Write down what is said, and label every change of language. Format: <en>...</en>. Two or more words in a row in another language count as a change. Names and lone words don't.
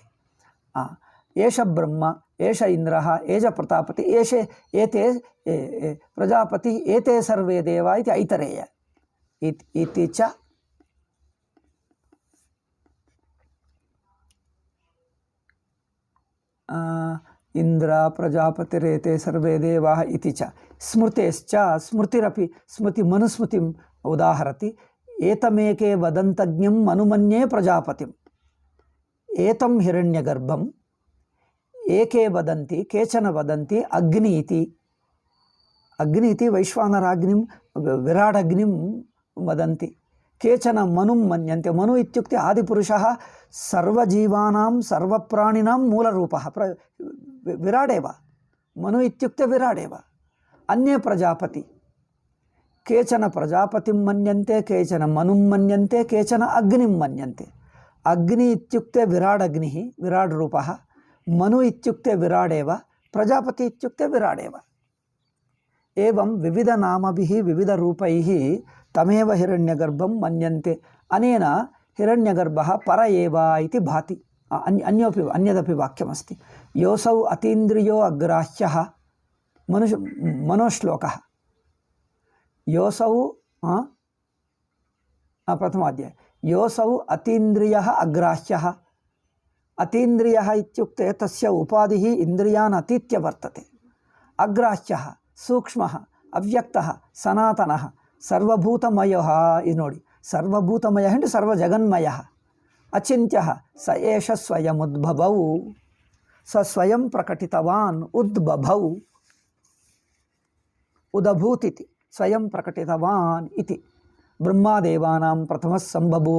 <sa>ಏಷ ಬ್ರಹ್ಮ ಏಷ ಇಂದ್ರಃ ಏಷ ಪ್ರತಾಪತಿ ಏತೆ ಪ್ರಜಾಪತಿ ಏತೆ ಸರ್ವೇ ದೇವ ಇತಿ ಐತರೇಯ ಇತಿ ಚ। ಇಂದ್ರ ಪ್ರಜಾಪತಿರೇತೆ ಸರ್ವೇ ದೇವಾಃ ಇತಿ ಚ। ಸ್ಮೃತೇಶ್ಚ ಸ್ಮೃತಿರಪಿ ಸ್ಮೃತಿ ಮನುಸ್ಮೃತಿಂ ಉದಾಹರತಿ। ಏತಮೇಕೆ ವದಂತಜ್ಞಂ ಮನುಮನ್ಯೇ ಪ್ರಜಾಪತಿಂ ಏತಂ ಹಿರಣ್ಯಗರ್ಭಂ ಏಕೆ ವದಂತಿ ಕೇಚನ ವದಂತಿ ಅಗ್ನಿ ಇತಿ। ಅಗ್ನಿ ಇತಿ ವೈಶ್ವಾನರಾಗ್ನಿಂ ವಿರಾಡಗ್ನಿಂ ವದಂತಿ। ಕೇಚನ ಮನುಂ ಮನ್ಯಂತೆ। ಮನು ಇತ್ಯುಕ್ತೆ ಆದಿಪುರುಷಃ ಸರ್ವಜೀವಾನಾಂ ಸರ್ವಪ್ರಾಣಿನಾಂ ಮೂಲರೂಪಃ ವಿರಾಡೇವ। ಮನು ಇತ್ಯುಕ್ತೆ ವಿರಾಡೇವ। ಅನ್ಯೇ ಪ್ರಜಾಪತಿ, ಕೇಚನ ಪ್ರಜಾಪತಿಂ ಮನ್ಯಂತೆ ಕೇಚನ ಮನುಂ ಮನ್ಯಂತೆ ಕೇಚನ ಅಗ್ನಿಂ ಮನ್ಯಂತೆ। ಅಗ್ನಿ ಇತ್ಯುಕ್ತೆ ವಿರಾಡಗ್ನಿಃ ವಿರಾಡ್ ರೂಪಃ, ಮನು ಇತ್ಯುಕ್ತೆ ವಿರಾಡೇವ, ಪ್ರಜಾಪತಿ ಇತ್ಯುಕ್ತೆ ವಿರಾಡೇವ। ಏವಂ ವಿವಿಧ ನಾಮಭಿಃ ವಿವಿಧ ರೂಪೈಃ ತಮೇವ ಹಿರಣ್ಯಗರ್ಭಂ ಮನ್ಯಂತೆ। ಅನೇನ ಹಿರಣ್ಯಗರ್ಭಃ ಪರ ಏವ ಇತಿ ಭಾತಿ। ಅನ್ಯದಪಿ ವಾಕ್ಯಮಸ್ತಿ, ಯೋಸೌ ಅತೀಂದ್ರಿಯೋ ಅಗ್ರಾಹ್ಯಃ ಮನೋಶ್ಲೋಕಃ। ಯೋಸೌ ಪ್ರಥಮಾಧ್ಯಾಯ, ಯೋಸೌ ಅತೀಂದ್ರಿಯಃ ಅಗ್ರಾಹ್ಯಃ। ಅತೀಂದ್ರಿಯಃ ಇತ್ಯುಕ್ತೆ ತಸ್ಯ ಉಪಾಧಿಃ ಇಂದ್ರಿಯಾನ್ ಅತೀತ್ಯ ವರ್ತತೆ। ಅಗ್ರಾಹ್ಯಃ ಸೂಕ್ಷ್ಮಃ ಅವ್ಯಕ್ತಃ ಸನಾತನಃ ಸರ್ವಭೂತಮಯ</sa> <kn>ಇದು ನೋಡಿ, ಸರ್ವಭೂತಮಯ ಅಂದರೆ ಸರ್ವಜಗನ್ಮಯ.</kn> <sa>ಅಚಿಂತ್ಯ ಸ ಏಷ ಸ್ವಯಮುದ್ಭವೌ ಸ ಸ್ವಯಂ ಪ್ರಕಟಿತವಾನ್ ಉದ್ಭವೌ ಉದಭೂತಿತಿ ಸ್ವಯಂ ಪ್ರಕಟಿತವಾನ್ ಇತಿ ಬ್ರಹ್ಮದೇವಾನಾಂ ಪ್ರಥಮ ಸಂಬಭೂವ.</sa>